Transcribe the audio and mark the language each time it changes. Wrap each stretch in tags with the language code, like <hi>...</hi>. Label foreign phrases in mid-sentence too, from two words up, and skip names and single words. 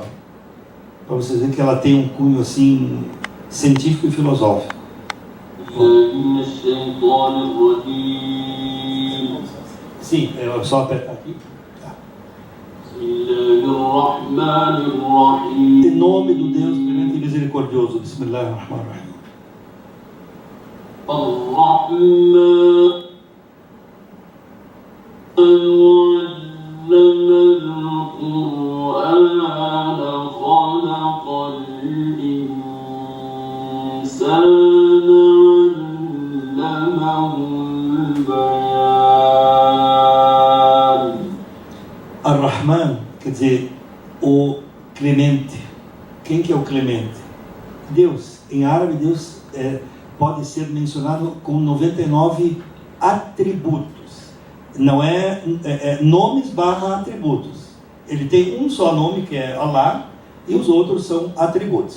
<pt>Para vocês verem que ela tem um cunho assim, científico e filosófico. Sim, é só apertar aqui. Em nome do Deus clemente e misericordioso.</pt> <ar>بسم الله الرحمن الرحيم. الرحمن علم القرآن خلق الإنسان علمه البيان.</ar> <pt>Ar-Rahman quer dizer o clemente. Quem que é o clemente? Deus. Em árabe, Deus pode ser mencionado com 99 atributos. Não nomes barra atributos. Ele tem um só nome, que é Allah, e os outros são atributos.</pt>